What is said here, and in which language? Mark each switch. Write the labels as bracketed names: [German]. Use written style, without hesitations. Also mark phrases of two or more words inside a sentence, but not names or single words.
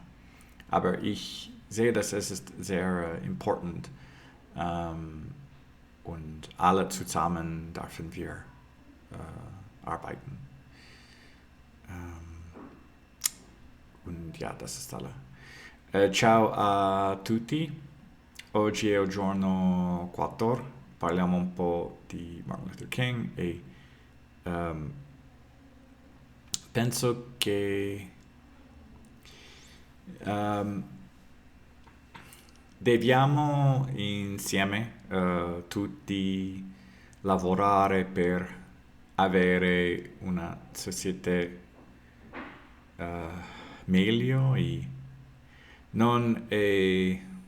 [German] Aber ich sehe, dass es ist sehr important und alle zusammen dürfen wir arbeiten. Und ja, das ist alle. [Italian] Ciao a tutti. Oggi è il giorno 4. Parliamo un po' di Martin Luther King e penso che dobbiamo insieme tutti lavorare per avere una società meglio e non è